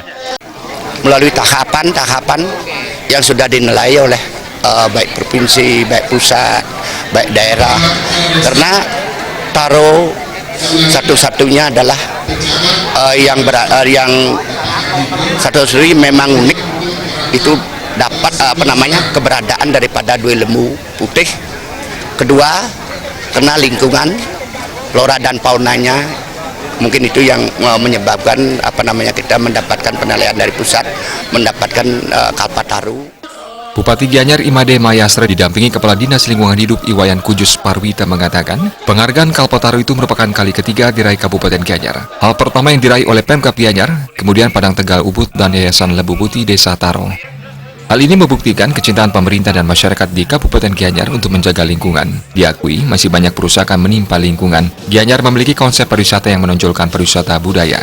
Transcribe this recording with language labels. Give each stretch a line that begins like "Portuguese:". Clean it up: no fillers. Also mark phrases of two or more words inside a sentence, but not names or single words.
Indonesian: Melalui tahapan-tahapan yang sudah dinilai oleh baik provinsi, baik pusat, baik daerah, karena Taro satu-satunya adalah yang satu-satunya memang unik, itu dapat keberadaan daripada 2 lembu putih. Kedua, karena lingkungan, flora dan faunanya, mungkin itu yang menyebabkan kita mendapatkan penilaian dari pusat, mendapatkan Kalpataru. Bupati Gianyar Imade Mahayastra didampingi Kepala Dinas Lingkungan Hidup Iwayan Kujus Parwita mengatakan, penghargaan Kalpataru itu merupakan kali ketiga diraih Kabupaten Gianyar. Hal pertama yang diraih oleh Pemkab Gianyar, kemudian Padang Tegal Ubud dan Yayasan Lembu Putih Desa Taro. Hal ini membuktikan kecintaan pemerintah dan masyarakat di Kabupaten Gianyar untuk menjaga lingkungan. Diakui, masih banyak kerusakan menimpa lingkungan. Gianyar memiliki konsep pariwisata yang menonjolkan pariwisata budaya.